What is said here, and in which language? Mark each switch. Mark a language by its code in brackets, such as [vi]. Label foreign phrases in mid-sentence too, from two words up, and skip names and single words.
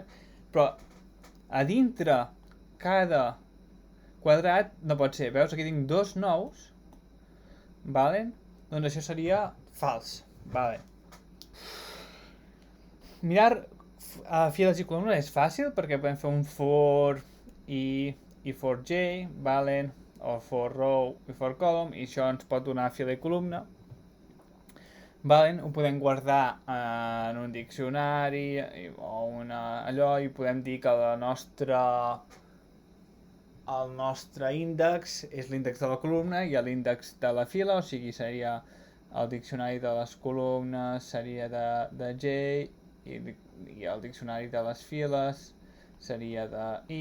[ca] Però a dintre cada quadrat no pot ser. Veus, aquí tinc dos nous, vale? Doncs això seria fals, vale? Mirar files i columnes és fàcil perquè podem fer un [en] for i for j, [ca] valen, o [en] for row [ca] i [en] for column, [ca] i això ens pot donar fila i columna. Valen? Ho podem guardar en un diccionari o allò i podem dir que el nostre índex és l'índex de la columna i l'índex de la fila, o sigui, seria el diccionari de les columnes seria de J i el diccionari de les files seria de I.